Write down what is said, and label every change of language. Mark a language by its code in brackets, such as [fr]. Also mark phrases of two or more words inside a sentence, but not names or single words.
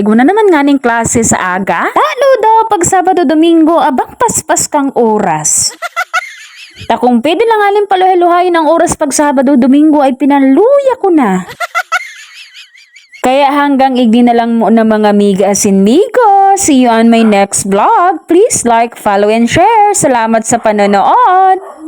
[bik] Igwa na naman nga ning klase sa aga. Talo daw pag Sabado Domingo abang paspas kang oras. Kung pwede lang alin paluhay-luhayin ang oras pag Sabado, Domingo ay pinaluya ko na. Kaya hanggang igdi na lang muna mga miga asin migo. [en] See you on my next vlog. Please like, follow, and share. [tl] Salamat sa panonood.